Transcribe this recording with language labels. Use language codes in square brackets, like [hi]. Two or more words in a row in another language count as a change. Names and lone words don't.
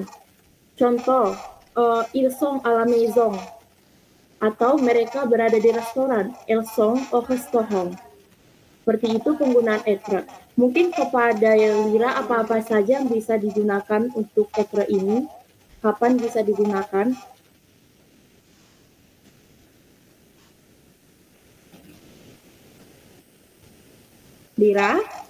[id] Contoh, [fr] ils sont à la maison [id] atau mereka berada di restoran. [fr] Ils sont au restaurant. [id] Seperti itu penggunaan être. Mungkin kepada Lira apa-apa saja yang bisa digunakan untuk être ini? Kapan bisa digunakan? Lira?